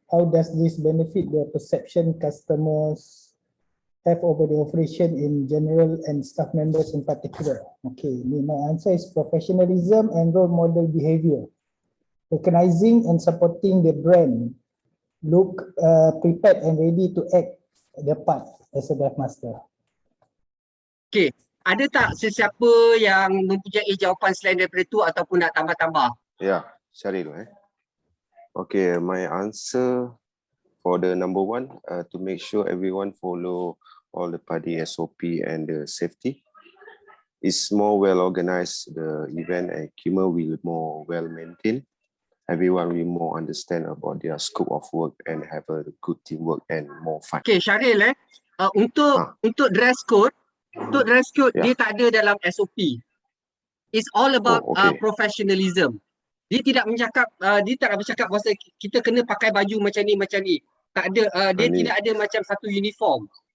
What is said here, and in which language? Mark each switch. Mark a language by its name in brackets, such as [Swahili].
[English] How does this benefit the perception customers have over the operation in general and staff members in particular? Okay, my answer is professionalism and role model behavior. Recognizing and supporting the brand, look prepared and ready to act the part as a dive master. [Malay] Okay, ada tak sesiapa yang mempunyai jawapan selain daripada itu ataupun nak tambah-tambah? [English] Yeah, Syaril. Okay, my answer for the number 1, to make sure everyone follow all the PADI SOP and the safety. It's more well organized, the event and equipment will more well maintained. Everyone will more understand about their scope of work and have a good teamwork and more fun. Okay, Syaril untuk dress code, Yeah. [Malay] dia tak ada dalam SOP. [English] It's all about okay. [Malay] professionalism. Dia tak nak bercakap pasal kita kena pakai baju macam ni. Tak ada, dia tidak ada macam satu uniform.